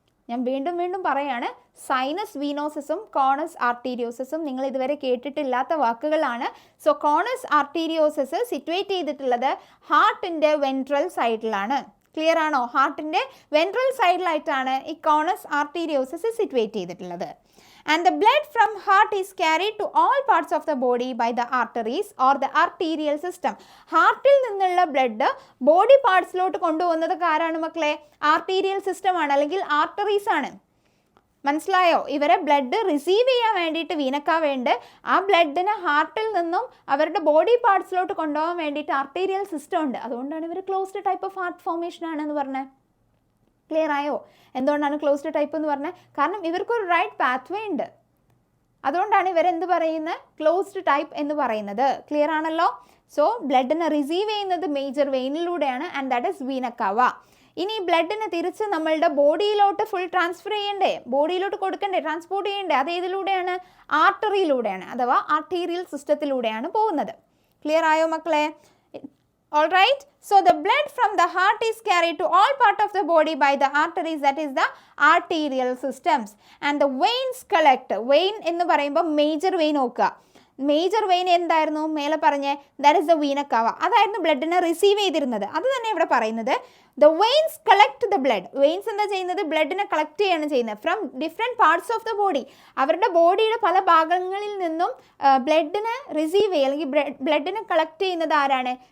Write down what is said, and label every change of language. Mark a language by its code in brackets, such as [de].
[ml] ഞാൻ വീണ്ടും വീണ്ടും പറയാണ്, സൈനസ് വീനോസിസും കോണസ് ആർട്ടീരിയോസിസും നിങ്ങൾ ഇതുവരെ കേട്ടിട്ടില്ലാത്ത വാക്കുകളാണ്. സോ കോണസ് ആർട്ടീരിയോസിസ് സിറ്റുവേറ്റ് ചെയ്തിട്ടുള്ളത് ഹാർട്ടിൻ്റെ വെൻട്രൽ സൈഡിലാണ്. ക്ലിയർ ആണോ? ഹാർട്ടിൻ്റെ വെൻട്രൽ സൈഡിലായിട്ടാണ് ഈ കോണസ് ആർട്ടീരിയോസിസ് സിറ്റുവേറ്റ് ചെയ്തിട്ടുള്ളത്. [en] And the blood from heart is carried to all parts of the body by the arteries or the arterial system. [ml] ഹാർട്ടിൽ നിന്നുള്ള ബ്ലഡ് ബോഡി പാർട്സിലോട്ട് കൊണ്ടുപോകുന്നത് ആരാണ് മക്കളെ? ആർട്ടീരിയൽ സിസ്റ്റം ആണ്, അല്ലെങ്കിൽ ആർട്ടറീസ് ആണ്. മനസ്സിലായോ? ഇവരെ ബ്ലഡ് റിസീവ് ചെയ്യാൻ വേണ്ടിയിട്ട് വീനക്കാവേണ്ട ആ ബ്ലഡിനെ ഹാർട്ടിൽ നിന്നും അവരുടെ ബോഡി പാർട്സിലോട്ട് കൊണ്ടുപോകാൻ വേണ്ടിയിട്ട് ആർട്ടീരിയൽ സിസ്റ്റം ഉണ്ട്. അതുകൊണ്ടാണ് ഇവർ closed type of heart formation ആണെന്ന് പറഞ്ഞത്. ക്ലിയർ ആയോ? എന്തുകൊണ്ടാണ് ക്ലോസ്ഡ് ടൈപ്പ് എന്ന് പറഞ്ഞത്? കാരണം ഇവർക്കൊരു റൈറ്റ് പാത്വേ ഉണ്ട്. അതുകൊണ്ടാണ് ഇവരെന്ത് പറയുന്നത്? ക്ലോസ്ഡ് ടൈപ്പ് എന്ന് പറയുന്നത്. ക്ലിയർ ആണല്ലോ? സോ ബ്ലഡിനെ റിസീവ് ചെയ്യുന്നത് major വെയിനിലൂടെയാണ്, [en] And that is vena cava. [ml] ഇനി ബ്ലഡിനെ തിരിച്ച് നമ്മളുടെ ബോഡിയിലോട്ട് ഫുൾ ട്രാൻസ്ഫർ ചെയ്യണ്ടേ, ബോഡിയിലോട്ട് കൊടുക്കണ്ടേ, ട്രാൻസ്പോർട്ട് ചെയ്യണ്ടേ? അത് ഏതിലൂടെയാണ്? ആർട്ടറിയിലൂടെയാണ്, അഥവാ ആർട്ടീരിയൽ സിസ്റ്റത്തിലൂടെയാണ് പോകുന്നത്. ക്ലിയർ ആയോ മക്കളെ? [en] Alright, so the blood from the heart is carried to all part of the body by the arteries, that is the arterial systems, and the veins collect. [ml] Vein എന്ന് പറയുമ്പോൾ major vein നോക്കുക. Major vein എന്തായിരുന്നു? മേലെ പറഞ്ഞ [en] That is the vena cava. [ml] അതായിരുന്നു ബ്ലഡിനെ receive ചെയ്തിരുന്നത്. അത് തന്നെ ഇവിടെ പറയുന്നത്. [en] The veins collect the blood. [ml] Veins എന്താ ചെയ്യുന്നത്? ബ്ലഡിനെ കളക്ട് ചെയ്യാണ് ചെയ്യുന്നത് [en] From different parts of the body. [ml] അവരുടെ ബോഡിയുടെ പല ഭാഗങ്ങളിൽ നിന്നും ബ്ലഡിനെ റിസീവ് ചെയ്യുക, അല്ലെങ്കിൽ ബ്ലഡിനെ കളക്ട് ചെയ്യുന്നത് ആരാണ്?